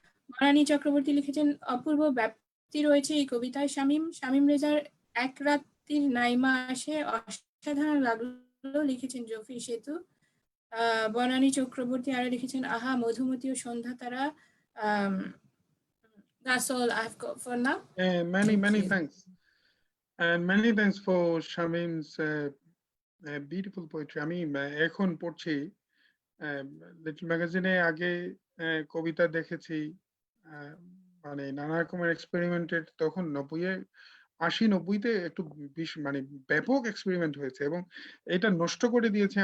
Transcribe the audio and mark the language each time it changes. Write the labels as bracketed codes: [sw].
[bn] বনানী চক্রবর্তী লিখেছেন অপূর্ব ব্যাপ্তি রয়েছে এই কবিতায়। শামীম রেজার এক রাত্রির নাইমা আসে অসাধারণ লাগলো লিখেছেন জফি সেতু। বনানী চক্রবর্তী আরো লিখেছেন আহা মধুমতি ও সন্ধ্যা তারা। [en] That's all I've got for now. Many thanks. And many thanks for Shamim's beautiful poetry. [bn] আমি এখন পড়ছি লিটল ম্যাগাজিনে আগে কবিতা দেখেছি মানে নানা রকমের এক্সপেরিমেন্টের, তখন 80-90-তে একটু মানে ব্যাপক এক্সপেরিমেন্ট হয়েছে এবং এটা নষ্ট করে দিয়েছে।